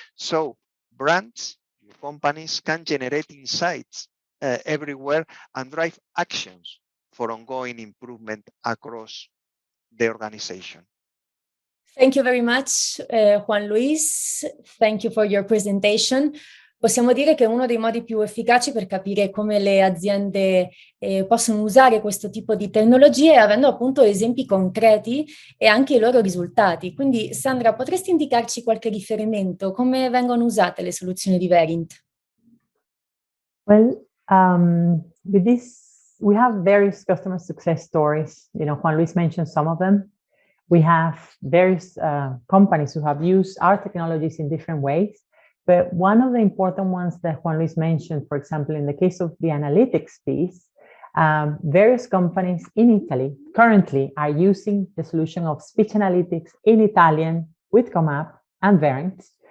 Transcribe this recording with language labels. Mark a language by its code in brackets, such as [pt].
[en] So brands, your companies can generate insights everywhere and drive actions for ongoing improvement across the organization. Thank you very much, Juan Luis. Thank you for your presentation. [it] Possiamo dire che è uno dei modi più efficaci per capire come le aziende possono usare questo tipo di tecnologie, avendo appunto esempi concreti e anche i loro risultati. Quindi, Sandra, potresti indicarci qualche riferimento? Come vengono usate le soluzioni di Verint? [en] Well, with this, we have various customer success stories. You know, Juan Luis mentioned some of them. We have various companies who have used our technologies in different ways. But one of the important ones that Juan Luis mentioned, for example, in the case of the analytics piece, various companies in Italy currently are using the solution of speech analytics in Italian with Comap and Verint.